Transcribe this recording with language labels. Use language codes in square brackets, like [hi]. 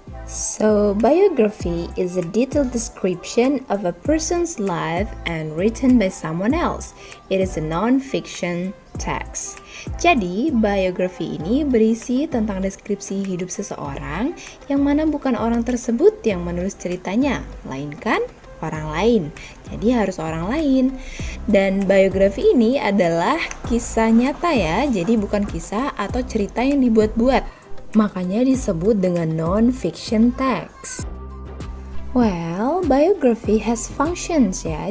[en] So, biography is a detailed description of a person's life and written by someone else. It is a non-fiction text. [id] Jadi, biografi ini berisi tentang deskripsi hidup seseorang yang mana bukan orang tersebut yang menulis ceritanya, melainkan orang lain. Jadi harus orang lain. Dan biografi ini adalah kisah nyata ya, jadi bukan kisah atau cerita yang dibuat-buat. Makanya disebut dengan non-fiction text. [en] Well, biography has functions ya.